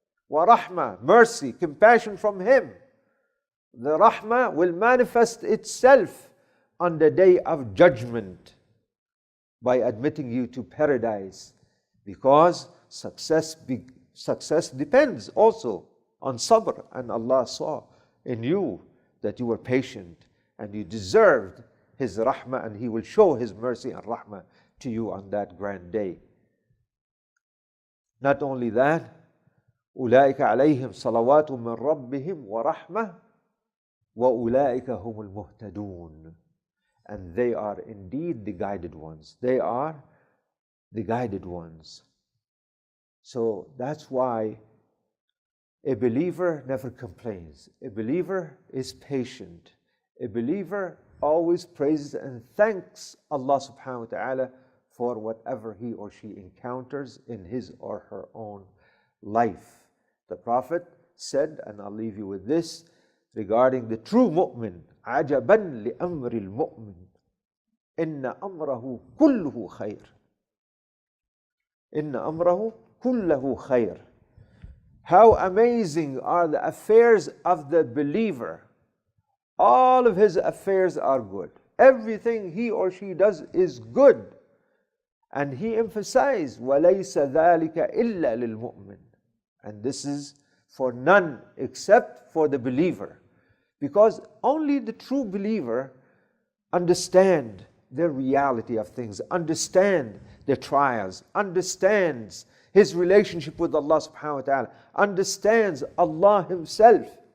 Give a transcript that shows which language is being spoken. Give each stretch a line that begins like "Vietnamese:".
English: وَرَحْمَةٌ, mercy, compassion from Him. The rahmah will manifest itself on the day of judgment by admitting you to paradise, because success depends also on sabr, and Allah saw in you that you were patient and you deserved His rahmah, and He will show His mercy and rahmah to you on that grand day.
Arabic: Not only that, أُولَٰئِكَ عَلَيْهِمْ صَلَوَاتٌ مِّن رَبِّهِمْ وَرَحْمَةٌ وَأُولَٰئِكَ هُمُ الْمُهْتَدُونَ.
English: And they are indeed the guided ones. They are the guided ones. So that's why a believer never complains. A believer is patient. A believer always praises and thanks Allah subhanahu wa ta'ala for whatever he or she encounters in his or her own life. The Prophet said, and I'll leave you with this, regarding the true mu'min,
Arabic: عَجَبًا لِأَمْرِ الْمُؤْمِنِ إِنَّ أَمْرَهُ كُلُّهُ خَيْرٌ. إِنَّ أَمْرَهُ كُلُّهُ خَيْرٌ.
English: How amazing are the affairs of the believer. All of his affairs are good. Everything he or she does is good. And he emphasized,
Arabic: وَلَيْسَ ذَلِكَ إِلَّا لِلْمُؤْمِنِ.
English: And this is for none except for the believer. Because only the true believer understands the reality of things, understand the trials, understands his relationship with Allah subhanahu wa ta'ala, understands Allah Himself.